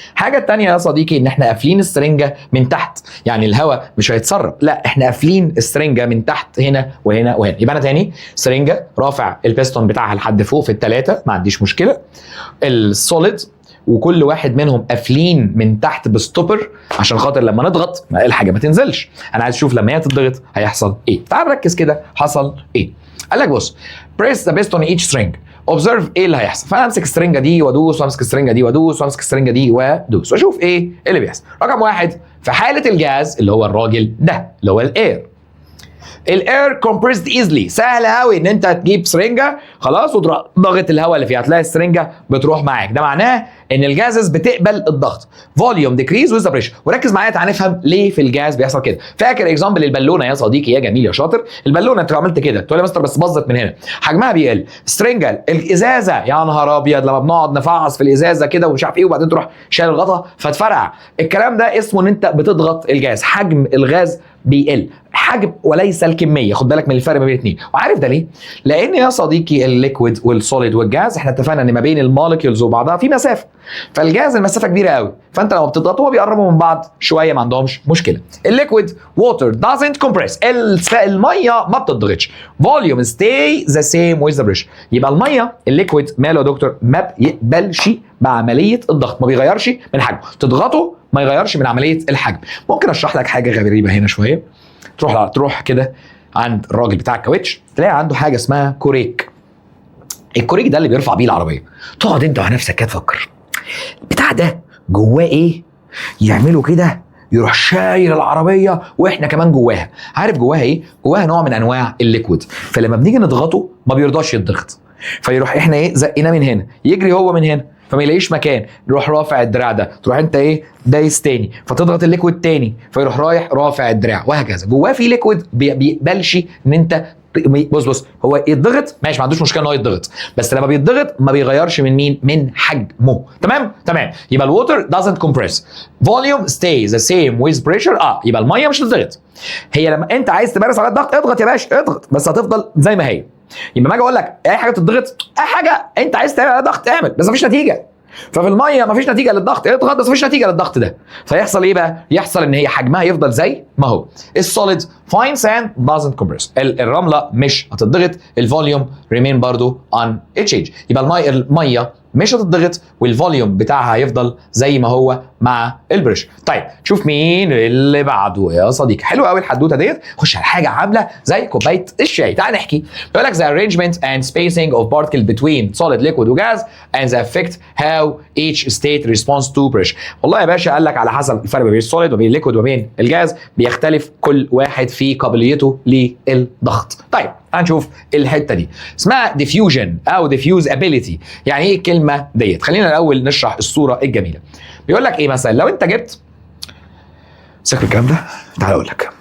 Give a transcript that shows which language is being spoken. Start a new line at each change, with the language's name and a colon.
Arabic: حاجه الثانيه يا صديقي ان احنا قافلين السرنجه من تحت، يعني الهواء مش هيتسرب، لا احنا قافلين السرنجه من تحت هنا وهنا وهنا. يبقى انا تاني سرنجه رافع البيستون بتاعها لحد فوق في الثلاثه، ما عنديش مشكله. السوليد وكل واحد منهم قافلين من تحت بستوبر عشان خاطر لما نضغط الحاجه ما تنزلش. انا عايز اشوف لما هي تضغط هيحصل ايه. تعال نركز كده حصل ايه. قال لك بص،
English: press the piston on each string.
Arabic: observe ايه اللي هيحصل. فانا امسك السرنجه دي وادوس، وامسك السرنجه دي وادوس، وامسك السرنجه دي وادوس، واشوف ايه اللي بيحصل. رقم واحد، في حاله الجاز اللي هو الراجل ده اللي هو الاير،
English: الاير compressed easily,
Arabic: سهل قوي ان انت تجيب سرنجه خلاص وتروح ضغط الهواء اللي فيها، هتلاقي السرنجه بتروح معاك. ده معناه ان الجازز بتقبل الضغط.
English: Volume decrease with pressure.
Arabic: وركز معايا تعالى نفهم ليه في الجاز بيحصل كده. فاكر اكزامبل البالونه يا صديقي يا جميل يا شاطر؟ البالونه انت لو عملت كده تقول لي يا مستر بس باظت من هنا، حجمها بيقل. سرنجه الازازه يا نهار ابيض لما بنقعد نفعص في الازازه كده ومش عارف ايه وبعدين تروح شايل الغطا فتفرقع. الكلام ده اسمه ان انت بتضغط الجاز، حجم الغاز بيقل، حجم وليس الكميه. خد بالك من الفرق ما بين الاثنين. وعارف ده ليه؟ لان يا صديقي الليكويد والسوليد والجاز احنا اتفقنا ان ما بين المولكيولز وبعضها في مسافه، فالجاز المسافه كبيره قوي، فانت لما بتضغطهم بيقربوا من بعض شويه ما عندهمش مشكله.
English: الليكويد water doesn't compress،
Arabic: الميه ما بتضغطش.
English: Volume stay the same with the pressure.
Arabic: يبقى الميه الليكويد ماله يا دكتور؟ ما بيقبلش بعمليه الضغط، ما بيغيرش من حجمه. تضغطه ما يغيرش من عمليه الحجم. ممكن اشرح لك حاجه غريبه هنا شويه. تروح كده عند الراجل بتاع الكاوتش تلاقي عنده حاجه اسمها كوريك. الكوريك ده اللي بيرفع بيه العربيه. تقعد انت مع نفسك كده تفكر بتاع ده جواه ايه؟ يعملوا كده يروح شايل العربيه واحنا كمان جواها. عارف جواها ايه؟ جواها نوع من انواع الليكويد، فلما بنيجي نضغطه ما بيرضاش يتضغط، فيروح احنا ايه زقنا من هنا، يجري هو من هنا فما يلاقيش مكان، يروح رافع الدراع ده، تروح انت ايه دايس تاني فتضغط الليكويد تاني فيروح رايح رافع الدراع وهكذا. جواه في ليكويد بيقبلش ان انت بص هو يتضغط ماشي، ما عندوش مشكله ان هو يتضغط، بس لما بيتضغط ما بيغيرش من مين؟ من حجمه. تمام.
English: يبقى الووتر doesn't compress. volume stays the same with pressure.
Arabic: يبقى الميه مش هتضغط. هي لما انت عايز تمارس على الضغط اضغط يا باشا اضغط، بس هتفضل زي ما هي. يبقى ما اجي اقول لك اي حاجه تضغط، اي حاجه انت عايز تعمل عليها ضغط اعمل، بس مفيش نتيجه. ففي الميه مفيش نتيجه للضغط اضغط، بس مفيش نتيجه للضغط ده، فيحصل ايه بقى؟ يحصل ان هي حجمها يفضل زي ما هو.
English: السوليد fine sand doesn't compress.
Arabic: الرمله مش هتضغط.
English: الفوليوم ريمين
Arabic: برضو
English: on a change.
Arabic: يبقى الميه مش هتضغط والفوليوم بتاعها هيفضل زي ما هو مع البريشر. طيب شوف مين اللي بعده يا صديقي. حلو قوي الحدوته ديت. خش على حاجه عامله زي كوبايه الشاي. تعال نحكي. بيقول لك
English: the arrangement and spacing of particles between solid liquid وجاز and the effect how each state responds to pressure.
Arabic: والله يا باشا قال لك على حسب الفرق بين السوليد وبين الليكويد وبين الجاز بيختلف كل واحد في قابليته للضغط. طيب هنشوف الحته دي اسمها diffusion او diffusability. يعني ايه الكلمه ديت؟ خلينا الاول نشرح الصوره الجميله. بيقول لك ايه مثلا لو انت جبت سيبك الكلام ده، تعال اقول لك.